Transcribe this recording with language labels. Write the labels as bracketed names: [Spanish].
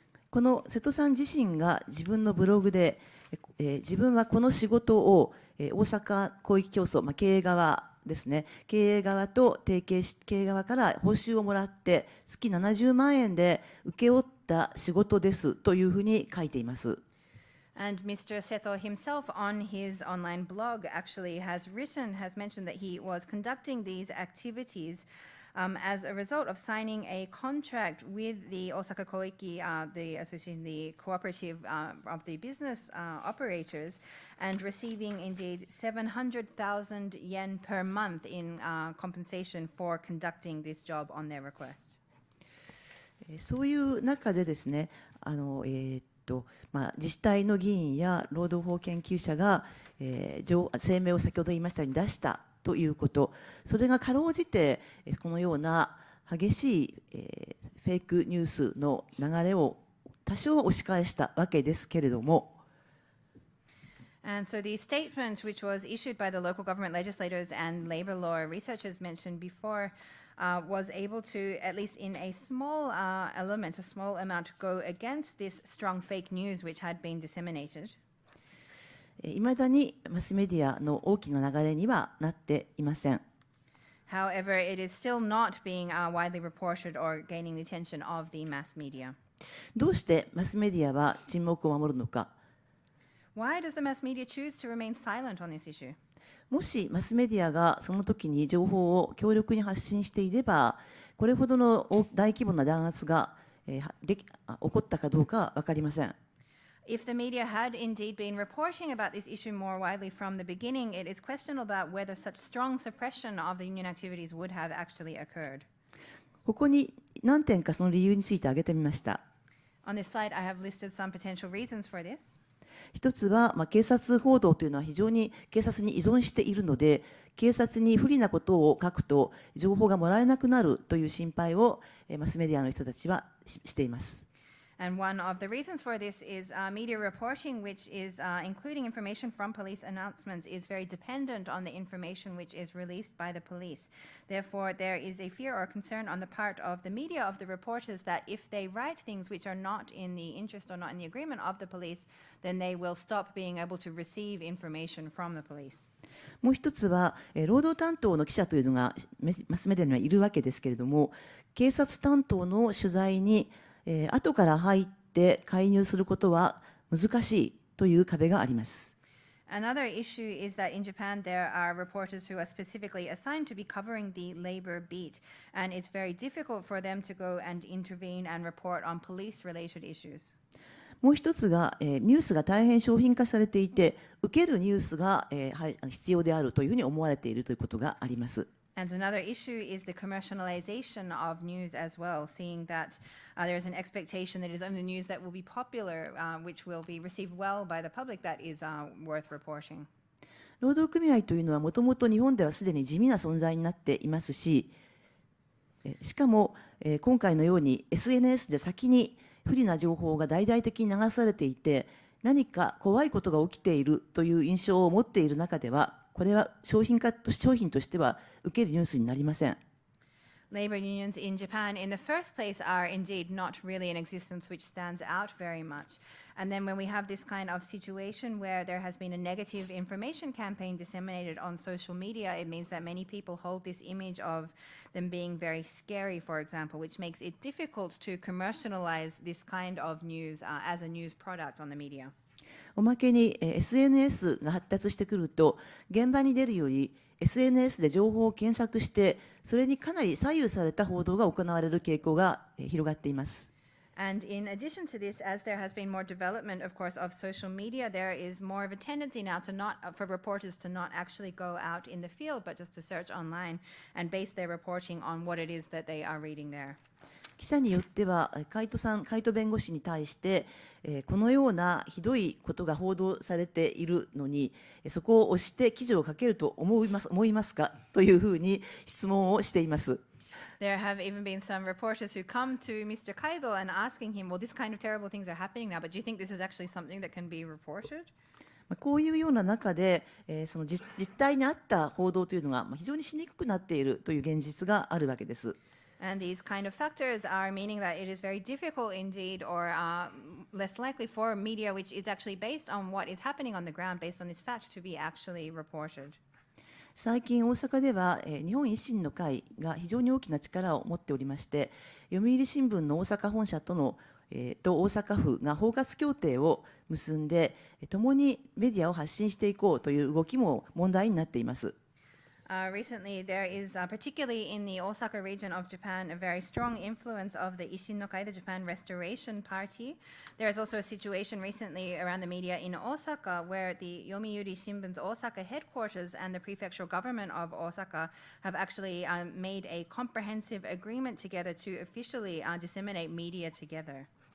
[Japanese] この瀬戸さん自身が自分のブログで、自分はこの仕事を、大阪広域競争、経営側ですね、経営側と提携し、経営側から報酬をもらって月70万円で請け負った仕事ですというふうに書いています。 [English] And Mr. Seto himself on his online blog actually has mentioned that he was conducting these activities as a result of signing a contract with the Osaka Koiki, the association, the cooperative of the business operators, and receiving indeed 700,000 yen per month in compensation for conducting this job on their request. [Japanese] そういう中でですね、自治体の議員や労働法研究者が、声明を先ほど言いましたように出したということ、それがかろうじてこのような激しいフェイクニュースの流れを多少押し返したわけですけれども、 [English] And so the statement, which was issued by the local government legislators and labor law researchers mentioned before, was able to, at least in a small element, a small amount, go against this strong fake news which had been disseminated. [Japanese] いまだにマスメディアの大きな流れにはなっていません。 [English] However, it is still not being widely reported or gaining the attention of the mass media. [Japanese] どうしてマスメディアは沈黙を守るのか。 [English] Why does the mass media choose to remain silent on this issue? [Japanese] もしマスメディアがその時に情報を強力に発信していれば、これほどの大規模な弾圧が起こったかどうかは分かりません。 [English] If the media had indeed been reporting about this issue more widely from the beginning, it is questionable about whether such strong suppression of the union activities would have actually occurred. [Japanese] ここに何点かその理由について挙げてみました。 [English] On this slide, I have listed some potential reasons for this. [Japanese] 一つは、警察報道というのは非常に警察に依存しているので、警察に不利なことを書くと情報がもらえなくなるという心配をマスメディアの人たちはしています。 [English] And one of the reasons for this is media reporting, which is including information from police announcements, is very dependent on the information which is released by the police. Therefore, there is a fear or concern on the part of the media, of the reporters, that if they write things which are not in the interest or not in the agreement of the police, then they will stop being able to receive information from the police. [Japanese] もう一つは、労働担当の記者というのがマスメディアにはいるわけですけれども、警察担当の取材に後から入って介入することは難しいという壁があります。 [English] Another issue is that in Japan there are reporters who are specifically assigned to be covering the labor beat, and it's very difficult for them to go and intervene and report on police-related issues. [Japanese] もう一つが、ニュースが大変商品化されていて、受けるニュースが、必要であるというふうに思われているということがあります。 [English] And another issue is the commercialization of news as well, seeing that there is an expectation that it is only news that will be popular, which will be received well by the public, that is worth reporting. [Japanese] 労働組合というのはもともと日本ではすでに地味な存在になっていますし、しかも今回のように SNS で先に不利な情報が大々的に流されていて、何か怖いことが起きているという印象を持っている中では、これは商品としては受けるニュースになりません。 [English] Labor unions in Japan, in the first place, are indeed not really an existence which stands out very much. And then when we have this kind of situation where there has been a negative information campaign disseminated on social media, it means that many people hold this image of them being very scary, for example, which makes it difficult to commercialize this kind of news as a news product on the media. [Japanese] おまけに SNS が発達してくると、現場に出るより SNS で情報を検索して、それにかなり左右された報道が行われる傾向が広がっています。 [English] And in addition to this, as there has been more development, of course, of social media, there is more of a tendency now for reporters to not actually go out in the field, but just to search online and base their reporting on what it is that they are reading there. [Japanese] 記者によってはカイト弁護士に対して、このようなひどいことが報道されているのに、そこを押して記事を書けると思いますかというふうに質問をしています。 [English] There have even been some reporters who come to Mr. Kaido and asking him, well, this kind of terrible things are happening now, but do you think this is actually something that can be reported? [Japanese] こういうような中で、その実態に合った報道というのが非常にしにくくなっているという現実があるわけです。 [English] And these kind of factors are meaning that it is very difficult indeed, or less likely for media which is actually based on what is happening on the ground, based on this fact, to be actually reported. [Japanese] 最近大阪では日本維新の会が非常に大きな力を持っておりまして、読売新聞の大阪本社と大阪府が包括協定を結んで、共にメディアを発信していこうという動きも問題になっています。 [English] Recently, there is, particularly in the Osaka region of Japan, a very strong influence of the Ishin no Kai, the Japan Restoration Party. There is also a situation recently around the media in Osaka where the Yomiuri Shimbun's Osaka headquarters and the prefectural government of Osaka have actually made a comprehensive agreement together to officially disseminate media together.